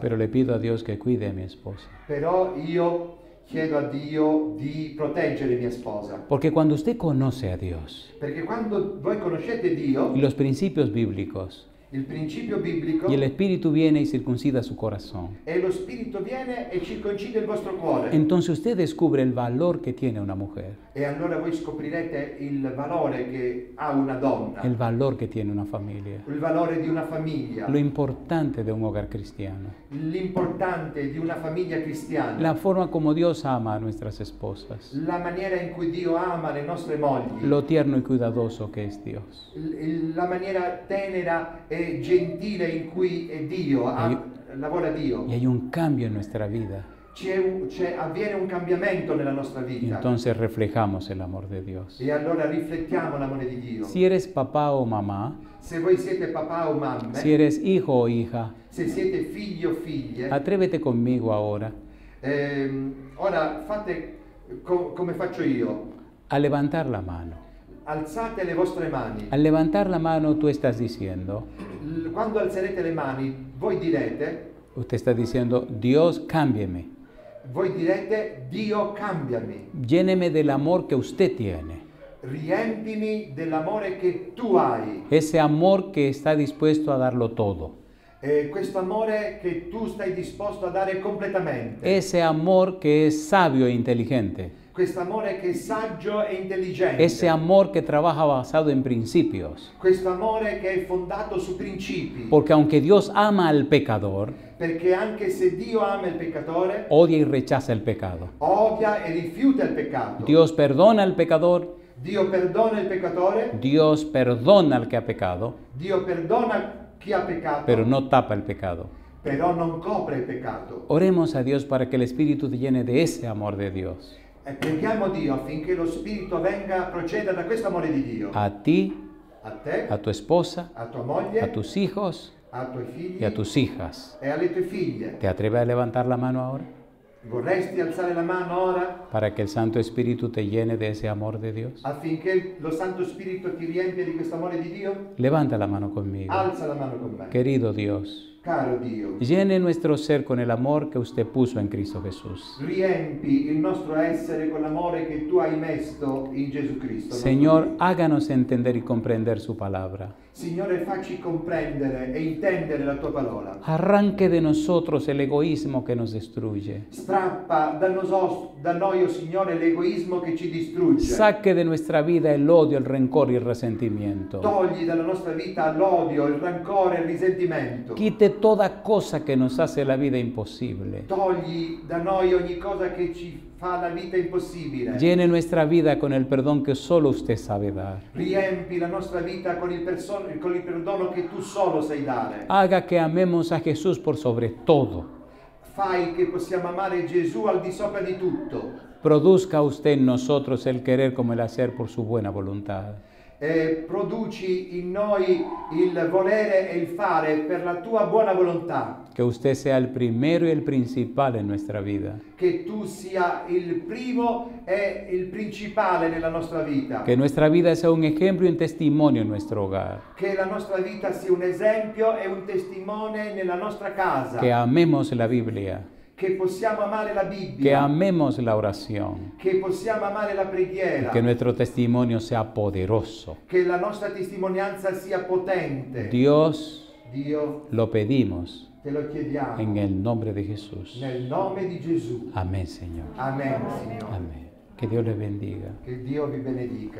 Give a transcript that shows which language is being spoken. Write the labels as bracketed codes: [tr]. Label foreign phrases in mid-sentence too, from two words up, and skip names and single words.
[es] Pero le pido a Dios que cuide a mi esposa. [it] Però io chiedo a Dio di proteggere mia sposa. [es] Porque cuando usted conoce a Dios [it] Perché quando voi conoscete Dio, [es] y los principios bíblicos, [it] il principio biblico [es] y el Espíritu viene y circuncida su corazón, [it] e lo Spirito viene e circoncide il vostro cuore. [es] entonces usted descubre el valor que tiene una mujer, [it] E allora voi scoprirete il valore che ha una donna, [es] el valor que tiene una familia, [it] il valore di una famiglia, [es] lo importante de un hogar cristiano, [it] l'importante di una famiglia cristiana, [es] la forma como Dios ama a nuestras esposas, [it] la maniera in cui Dio ama le nostre mogli, [es] lo tierno y cuidadoso que es Dios. [it] la maniera tenera e gentile in cui è Dio, lavora Dio. [es] Y hay un cambio en nuestra vida. [it] Avviene un cambiamento nella nostra Y vita. [es] entonces reflejamos el amor de Dios. [it] E allora riflettiamo l'amore di Dio. [es] Si eres papá o mamá, [it] Se voi siete papà o mamme, [es] si eres hijo o hija, [it] se siete figli o figlie, [es] atrévete conmigo ahora [it] ora fate come faccio io. [es] a levantar la mano. [it] Alzate le vostre mani. [es] Al levantar la mano tú estás diciendo, [it] Quando alzerete le mani, voi direte, [es] usted está diciendo, Dios cámbieme, [it] Dio cambiami, [es] lléneme del amor que usted tiene, [it] riempimi dell'amore che tu hai, [es] ese amor que está dispuesto a darlo todo, [it] questo amore che tu stai disposto a dare completamente, [es] ese amor que es sabio e inteligente, [it] questo amore che è saggio e intelligente, [es] ese amor que trabaja basado en principios. [it] questo amore che è fondato su principi, [es] Porque aunque Dios ama al pecador, [it] perché anche se Dio ama il peccatore, [es] odia y rechaza el pecado. [it] odia e rifiuta il peccato. [es] Dios perdona al pecador, [it] Dio perdona il peccatore, [es] Dios perdona al que ha pecado, [it] Dio perdona chi ha peccato, [es] pero no tapa el pecado. [it] però non copre il peccato. [es] Oremos a Dios para que el Espíritu te llene de ese amor de Dios. [it] E preghiamo Dio affinché lo Spirito proceda da questo amore di Dio. [es] A ti, [it] A te, [es] a tu esposa, [it] a tua moglie, [es] a tus hijos [it] a tuoi figli [es] y a tus hijas. [it] e alle tue figlie. [es] ¿Te atreves a levantar la mano ahora? [it] Vorresti alzare la mano ora [es] Para que el Santo Espíritu te llene de ese amor de Dios. [it] affinché lo Santo Spirito ti riempia di questo amore di Dio? [es] Levanta la mano conmigo. [it] Alza la mano con me. [es] Querido Dios, [it] Caro Dio, [es] llene nuestro ser con el amor que usted puso en Cristo Jesús. [it] riempi il nostro essere con l'amore che tu hai messo in Gesù Cristo. [es] Señor, háganos entender y comprender su palabra. [it] Signore, facci comprendere e intendere la tua parola. [es] Arranque de nosotros el egoísmo que nos destruye. [it] Strappa da noi, oh Signore, l'egoismo che ci distrugge. [es] Saque de nuestra vida el odio, el rencor y el resentimiento. [it] Togli dalla nostra vita l'odio, il rancore, il risentimento. [es] Quite toda cosa que nos hace la vida imposible. [it] Togli da noi ogni cosa che ci fa la vita impossibile. [es] Llene nuestra vida con el perdón que solo usted sabe dar. [it] Riempi la nostra vita con il perdono che tu solo sai dare. [es] Haga que amemos a Jesús por sobre todo. [it] Fai che possiamo amare Gesù al di sopra di tutto. [es] Produzca usted en nosotros el querer como el hacer por su buena voluntad. [it] Produci in noi il volere e il fare per la tua buona volontà. [es] Que usted sea el primero y el principal en nuestra vida. [it] Che tu sia il primo e il principale nella nostra vita. [es] Que nuestra vida sea un ejemplo y un testimonio en nuestro hogar. [it] Che la nostra vita sia un esempio e un testimone nella nostra casa. [es] Que amemos la Biblia. [it] Che possiamo amare la Bibbia. [es] Que amemos la oración. [it] Che possiamo amare la preghiera. [es] Que nuestro testimonio sea poderoso. [it] Che la nostra testimonianza sia potente. [es] Dios, [it] Dio, [es] lo pedimos [it] Te lo chiediamo. [es] En el nombre de Jesús. [it] Nel nome di Gesù. [es] Amén, Señor. [it] Amen, Signore. [es] Amén. Que Dios les bendiga. [it] Che Dio vi benedica.